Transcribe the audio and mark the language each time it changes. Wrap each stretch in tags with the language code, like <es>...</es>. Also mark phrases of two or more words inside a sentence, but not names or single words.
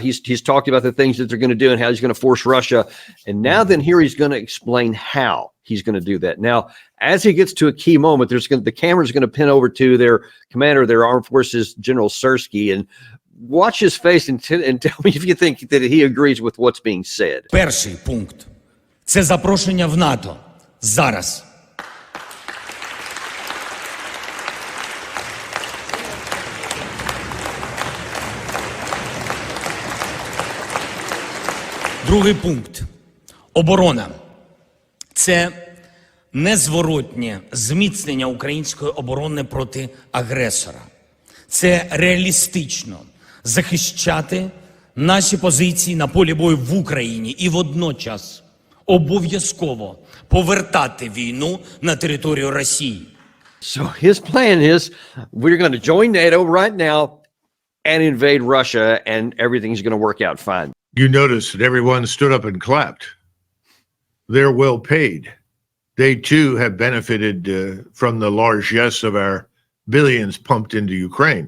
<en>He's talked about the things that they're going to do and how he's going to force Russia. And now then here he's going to explain how he's going to do that. Now, as he gets to a key moment, the camera's going to pin over to their commander of their armed forces, General Syrski, and watch his face and tell me if you think that he agrees with what's being said.</en> <uk>Перший пункт – це запрошення в НАТО. Зараз. Другий пункт – оборона. Це незворотнє зміцнення української оборони проти агресора. Це реалістично захищати наші позиції на полі бою в Україні і водночас обов'язково повертати війну на територію Росії.</uk> <en>So his plan is we're going to join NATO right now and invade Russia and everything's going to work out fine. You notice that everyone stood up and clapped. They're well paid. They too have benefited from the largesse of our billions pumped into Ukraine.</en>